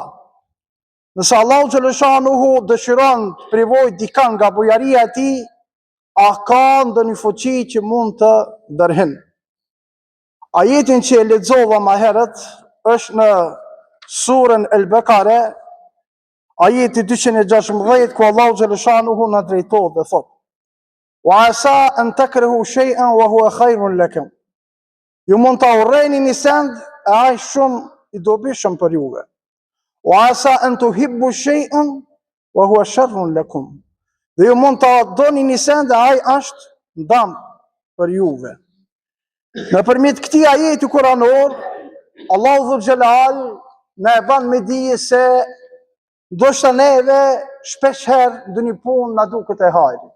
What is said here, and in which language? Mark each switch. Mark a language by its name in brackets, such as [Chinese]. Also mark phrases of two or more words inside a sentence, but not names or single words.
[Albanian] Nëse Allahu xhaleshanuhu dëshiron të privoj dikën nga bujaria e tij, a ka ndonjë fuqi që mund të ndërhin? Ajetin që e lexova më herët është në surën El-Bekare, ajeti 216, ku Allahu xhaleshanuhu na drejtohet dhe thotë: [Arabic] "وعسى أن تكرهوا شيئا وهو خير لكم." [Albanian] Ju mund ta urreni një send e ai shumë i dobishëm për juve. [Arabic] "وعسى أن تحبوا شيئا وهو شر لكم." [Albanian] Dhe ju mund ta doni një send e ai është ndam për juve. Nëpërmjet këtij ajeti kuranor, Allahu [Arabic] ذو الجلال [Albanian] na e ban me dije se ndoshta neve shpesh herë ndonjë punë na duket e hajrit.